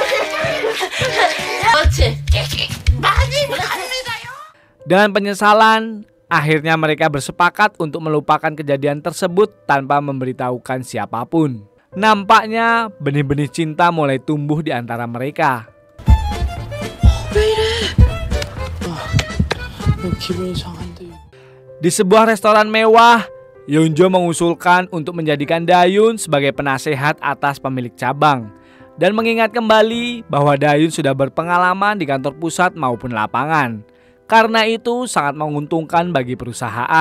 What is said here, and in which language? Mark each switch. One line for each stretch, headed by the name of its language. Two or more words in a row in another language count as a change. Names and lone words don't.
Indonesian: Dengan penyesalan, akhirnya mereka bersepakat untuk melupakan kejadian tersebut tanpa memberitahukan siapapun. Nampaknya benih-benih cinta mulai tumbuh di antara mereka.
Korean: 왜 이래? 기분이 상한데.
Indonesian: Di sebuah restoran mewah, Yeonjo mengusulkan untuk menjadikan Dayun sebagai penasehat atas pemilik cabang dan mengingat kembali bahwa Dayun sudah berpengalaman di kantor pusat maupun lapangan. Karena itu sangat menguntungkan bagi perusahaan.